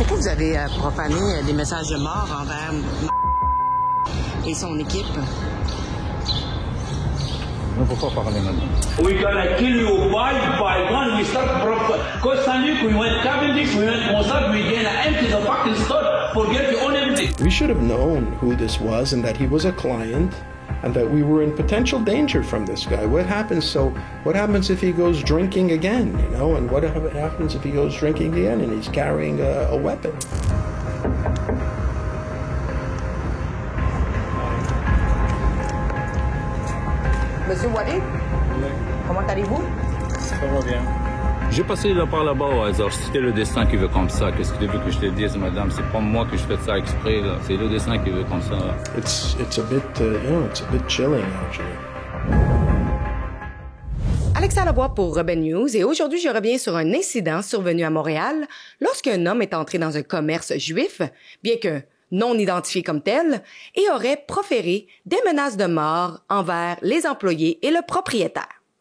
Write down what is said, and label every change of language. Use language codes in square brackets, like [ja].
[fr] Vous avez profané des messages de mort envers et son équipe. On ne peut pas parler maintenant. [en] We're gonna kill you one by one. We start because we went Cavendish, we went Mossad, we're gonna empty the fucking store, forget you own everything. We should have known who this was and that he was a client and that we were in potential danger from this guy. What happens if he goes drinking again, you know? And what happens if he goes drinking again and he's carrying a weapon? [fr] Monsieur Walid, comment allez-vous? Ça va bien. J'ai passé par là-bas au hasard. C'était le destin qui veut comme ça. Qu'est-ce que tu veux que je te dise, madame? C'est pas moi que je fais ça exprès, là. C'est le destin qui veut comme ça. [en] It's a bit chilling, actually. [fr] Alexa Lavoie pour Rebel News et aujourd'hui, je reviens sur un incident survenu à Montréal lorsqu'un homme est entré dans un commerce juif, bien que non identifié comme tel, et aurait proféré des menaces de mort envers les employés et le propriétaire.